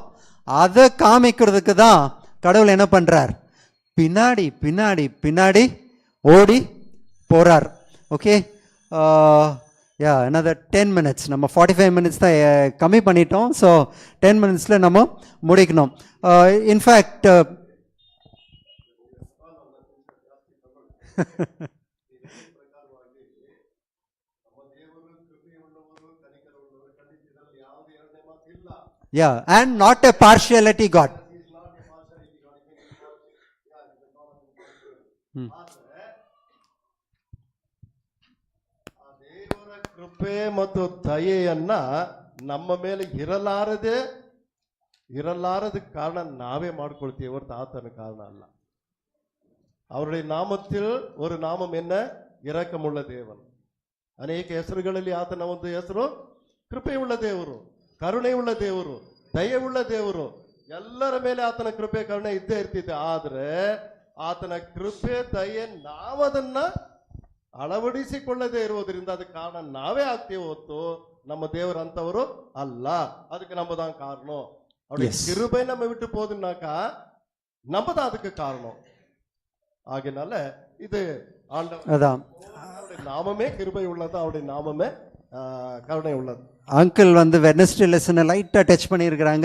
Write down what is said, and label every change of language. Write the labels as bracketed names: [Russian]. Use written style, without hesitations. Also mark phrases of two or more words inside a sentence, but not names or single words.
[Tamil] அதை காமிக்கிறதுக்கு தான் கடவுள் என்ன பண்றார்? பின்னாடி பின்னாடி பின்னாடி ஓடி போறார். [English] okay, ya, another 10 minutes. [Tamil] நம்ம 45 minutes தான் கம்மி பண்ணிட்டோம். ஸோ 10 minutesல நம்ம முடிக்கணும். [English] in fact yeah, and not a partiality God. [Kannada] ದೇವರ ಕೃಪೆ ಮತ್ತು ದಯೆಯನ್ನ ನಮ್ಮ ಮೇಲೆ ಇರಲಾರದ ಕಾರಣ ನಾವೇ ಮಾಡ್ಕೊಳ್ತೀವಿ ಹೊರತು ಆತನ ಕಾರಣ ಅಲ್ಲ. [Tamil] அவருடைய நாமத்தில் ஒரு நாமம் என்ன? இரக்கமுள்ள தேவன். [Kannada] ಅನೇಕ ಹೆಸರುಗಳಲ್ಲಿ ಆತನ ಒಂದು ಹೆಸರು ಕೃಪೆಯುಳ್ಳ ದೇವರು, ಕರುಣೆಯುಳ್ಳ ದೇವರು, ದಯೆಯುಳ್ಳ ದೇವರು. ಎಲ್ಲರ ಮೇಲೆ ಆತನ ಕೃಪೆ ಕರುಣೆ ಇದ್ದೇ ಇರ್ತಿದೆ. ಆದ್ರೆ ಆತನ ಕೃಪೆ ದಯೆ ನಾವದನ್ನ ಅಳವಡಿಸಿಕೊಳ್ಳದೆ ಇರುವುದರಿಂದ ಅದಕ್ಕೆ ಕಾರಣ ನಾವೇ ಆಗ್ತೀವಿ ಹೊತ್ತು ನಮ್ಮ ದೇವರಂತವರು ಅಲ್ಲ. ಅದಕ್ಕೆ ನಮ್ಮதான் காரணம். [Tamil] அவருடைய கிருபை நம்ம விட்டு போதுன்னாக்கா நம்ம தான் அதுக்கு காரணம். ஆகையினால இது ஆண்டவர் நாமமே கிருபை உள்ளது, அவருடைய நாமமே கருணை உள்ளது. அங்கிள் வந்து வெட்னஸ்டே லெசனை லைட்டாக டச் பண்ணியிருக்கிறாங்க.